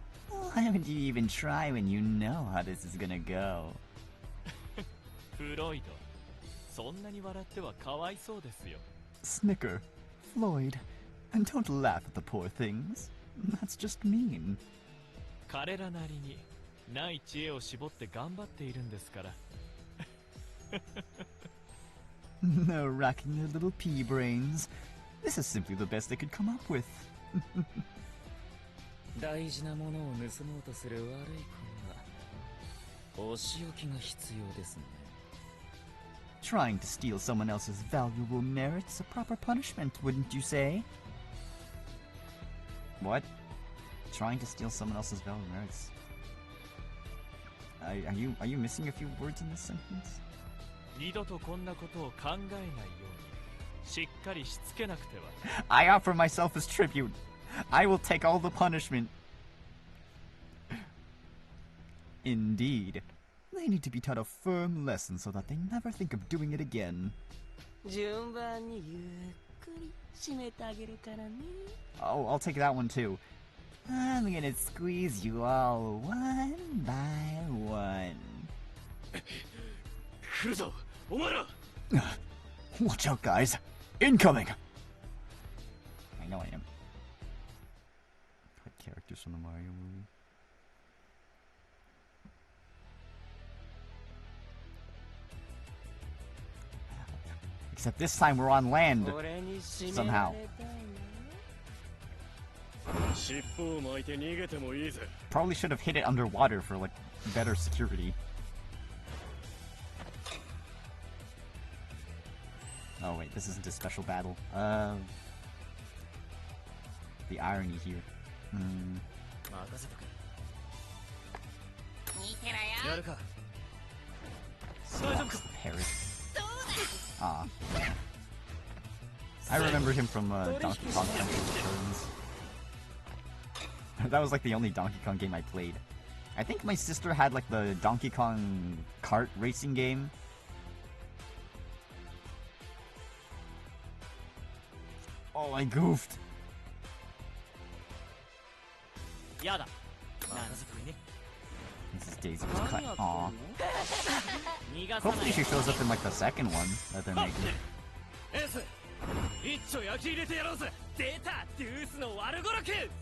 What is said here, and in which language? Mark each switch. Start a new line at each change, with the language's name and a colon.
English: Why would you even try when you know how this is gonna go?
Japanese: フロイド、そんなに笑ってはかわいそうですよ。
English: Snicker, Floyd, and don't laugh at the poor things. That's just mean.
Japanese: 彼らなりにない知恵を絞って頑張っているんですから。
English: No racking their little pea brains. This is simply the best they could come up with.
Japanese: 大事なものを盗もうとする悪い子にはお仕置きが必要ですね。
English: Trying to steal someone else's valuable merits a proper punishment, wouldn't you say? What? Trying to steal someone else's valuable merits? Are you missing a few words in this sentence?
Japanese: 二度とこんなことを考えないようにしっかりしつけなくては。
English: I offer myself as tribute. I will take all the punishment. Indeed. They need to be taught a firm lesson so that they never think of doing it again.
Japanese: 順番にゆっくり締めてあげるからね。
English: Oh, I'll take that one too. I'm gonna squeeze you all one by one.
Japanese: 来るぞ、お前ら。
English: Watch out, guys. Incoming! I know I am. What characters from the Mario movie? Except this time we're on land.
Japanese: 俺に締め
English: Somehow.
Japanese: られたいな。尻尾を巻いて逃げてもいいぜ。
English: Probably should have hit it underwater for like better security. Oh wait, this isn't a special battle. The irony here.
Japanese: 任せとく。見てろよ。やるか。
English: Paris. Ah. I remember him from Donkey Kong Country Returns. That was like the only Donkey Kong game I played. I think my sister had like the Donkey Kong kart racing game. Oh, I goofed.
Japanese: やだ。任せとくね。
English: This is Daisy was cut.
Japanese: 何やってん
English: Aw.
Japanese: の？逃がさな
English: Hopefully
Japanese: い。
English: she shows up in like the second one that they're making.
Japanese: エース、一丁焼き入れてやろうぜ。出た、デュースの悪語録。